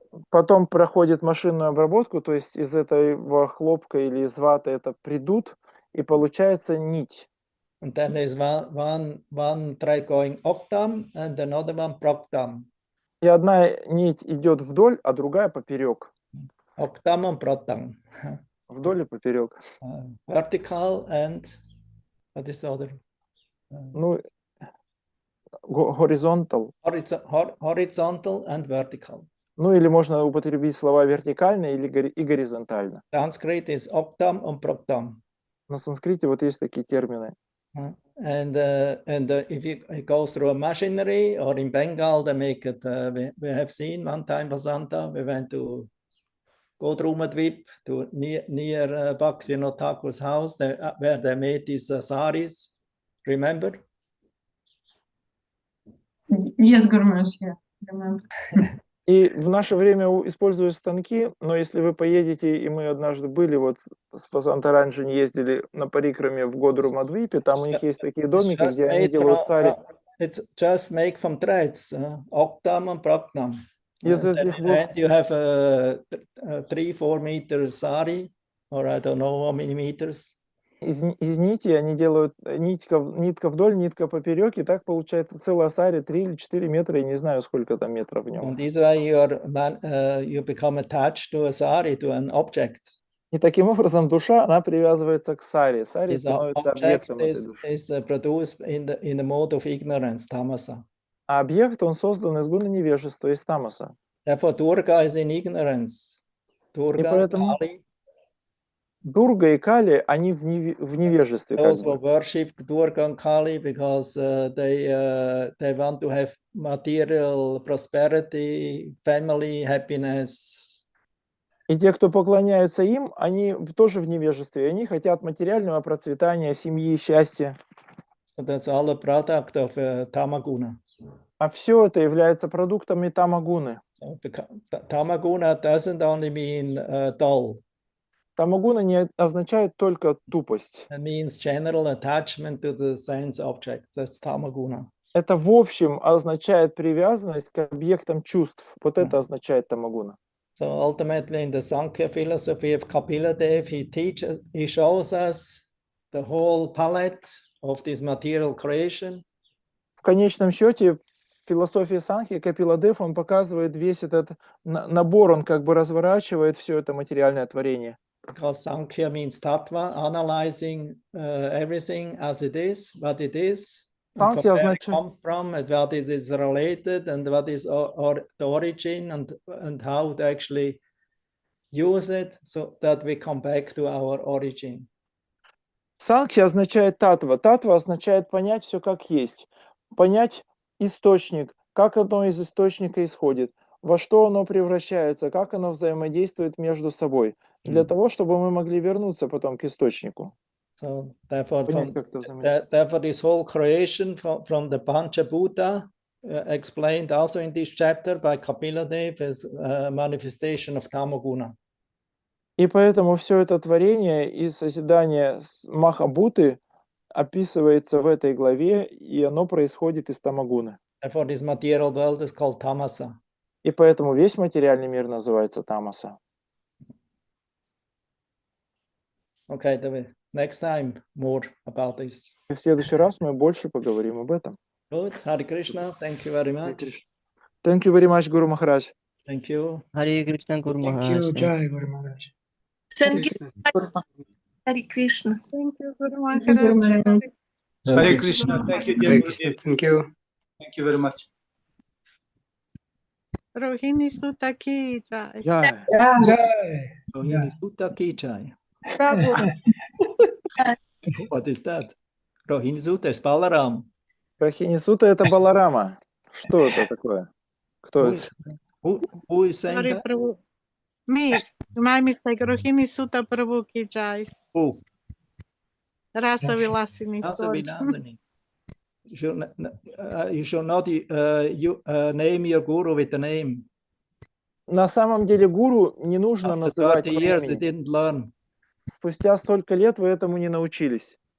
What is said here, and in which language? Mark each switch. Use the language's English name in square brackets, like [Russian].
[Russian] Потом проходит машинную обработку, то есть из этого хлопка или из ваты это придут, и получается нить. [English] And then there's one thread going octam and another one proctam. [Russian] И одна нить идет вдоль, а другая поперек. [English] Octam and proctam. [Russian] Вдоль и поперек. [English] Vertical and what is the other? Ну, horizontal. Horizontal and vertical. [Russian] Ну, или можно употребить слова вертикально или и горизонтально. [English] Sanskrit is octam and proctam. [Russian] На санскрите вот есть такие термины. [English] And if it goes through a machinery, or in Bengal, they make it. We have seen one time Vasanta. We went to Godrumadvip to near Bhaktivinoda Thakur's house, where they made these saris. Remember? Yes, Guru Maharaj, yeah, remember. [Russian] И в наше время используют станки, но если вы поедете, и мы однажды были, вот с Васантаранджин ездили на парикраме в Годру-Мадвипе, там у них есть такие домики, где они делают сари. [English] It's just made from threads, octam and proctam. [Russian] Из этих [English] And you have a 3-4 meter sari, or I don't know how many meters. [Russian] Из нити они делают нитка вдоль, нитка поперек, и так получается целая сари 3 или 4 метра, я не знаю, сколько там метров в нем. [English] And this way you become attached to a sari, to an object. [Russian] И таким образом душа, она привязывается к сари. Сари [English] This [Russian] становится [English] object [Russian] объектом этой души. [English] is produced in the mode of ignorance, tamasa. [Russian] А объект, он создан из гуна невежества, из тамаса. [English] Therefore, Durga is in ignorance. Durga, Kali. [Russian] Дурга и Кали, они в невежестве. [English] Those who worship Durga and Kali because they want to have material prosperity, family happiness. [Russian] И те, кто поклоняются им, они тоже в невежестве. Они хотят материального процветания, семьи, счастья. [English] So that's all a product of Tamaguna. [Russian] А все это является продуктами тамагуны. [English] So, Tamaguna doesn't only mean dull. [Russian] Тамагуна не означает только тупость. [English] It means general attachment to the sense object. That's Tamaguna. [Russian] Это в общем означает привязанность к объектам чувств. Вот это означает тамагуна. [English] So ultimately, in the Sankhya philosophy of Kapila Dev, he shows us the whole palette of this material creation. [Russian] В конечном счете, в философии Санхи Капиладев, он показывает весь этот набор, он как бы разворачивает все это материальное творение. [English] Because Sankhya means tattva, analyzing everything as it is, what it is, and from where it comes from, and what it is related, and what is the origin, and how to actually use it, so that we come back to our origin. [Russian] Санхья означает татва. Татва означает понять все как есть. Понять источник, как одно из источника исходит, во что оно превращается, как оно взаимодействует между собой, для того, чтобы мы могли вернуться потом к источнику. [English] So therefore, this whole creation from the Panchabhuta explained also in this chapter by Kapila Dev is a manifestation of Tamaguna. [Russian] И поэтому все это творение и созидание Махабуты описывается в этой главе, и оно происходит из тамагуны. [English] Therefore, this material world is called Tamasa. [Russian] И поэтому весь материальный мир называется тамаса. [English] Okay, David. Next time more about this. [Russian] В следующий раз мы больше поговорим об этом. [English] Good. Hare Krishna. Thank you very much. Thank you very much, Guru Maharaj. Thank you. Hare Krishna, Guru Maharaj. Thank you, Jai Guru Maharaj. Thank you. Hare Krishna. Thank you, Guru Maharaj. Hare Krishna. Thank you, dear Gurudev. Thank you. Thank you very much. Rohini Sutta ki jai. Jai. Rohini Sutta ki jai. Prabhu. What is that? Rohini Sutta is Balaram. [Russian] Rohini Sutta это Баларама. Что это такое? Кто это? [English] Who is saying Sorry, that? Prabhu. Me. My mistake. Rohini Sutta Prabhu ki jai. Who? Rasa Vilasini. Rasa Vilasini. You should not name your guru with the name. [Russian] на самом деле гуру не нужно [English] After [Russian] называть [English] 30 years, [Russian] по [English] they [Russian] имени. [English] didn't learn. [Russian] Спустя столько лет вы этому не научились.